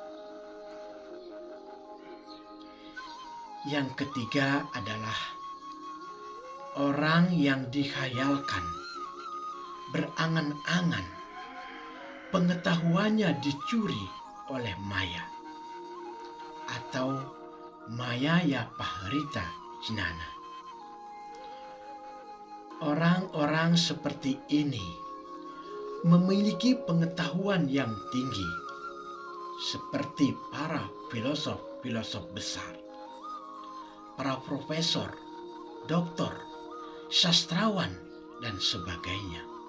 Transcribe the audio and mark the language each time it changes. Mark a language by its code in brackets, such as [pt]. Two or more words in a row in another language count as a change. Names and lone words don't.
[id] Yang ketiga adalah orang yang dikhayalkan, berangan-angan, pengetahuannya dicuri oleh maya atau [sa] माया अपहृत ज्ञान. [id] Orang-orang seperti ini memiliki pengetahuan yang tinggi, seperti para filosof besar, para profesor, doktor, sastrawan, dan sebagainya.